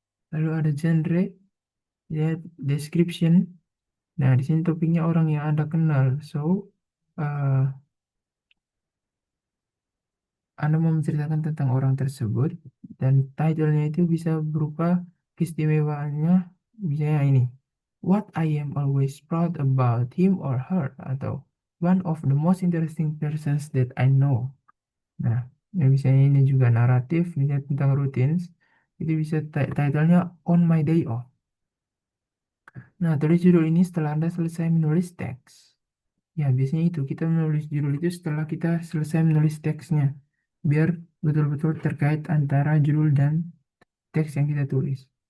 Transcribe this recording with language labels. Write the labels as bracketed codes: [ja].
[id] Lalu ada genre, ya description. Nah, di sini topiknya orang yang Anda kenal. So, eh, Anda mau menceritakan tentang orang tersebut dan title-nya itu bisa berupa keistimewaannya, misalnya ini. [en] What I am always proud about him or her [id] atau [en] one of the most interesting persons that I know. [id] Nah, yang misalnya ini juga naratif, misalnya tentang routines, itu bisa title-nya [en] On My Day Off. [id] Nah, tulis judul ini setelah Anda selesai menulis teks. Ya, biasanya itu kita menulis judul itu setelah kita selesai menulis teksnya, biar betul-betul terkait antara judul dan teks yang kita tulis.